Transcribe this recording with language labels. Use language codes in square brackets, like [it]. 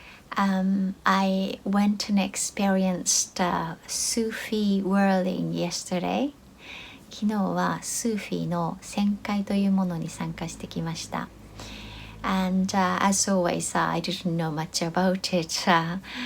[en] I went and experienced Sufi Whirling yesterday. [ja] 昨日はスーフィーの旋回というものに参加してきました。 [en] And as always, I didn't know much about it.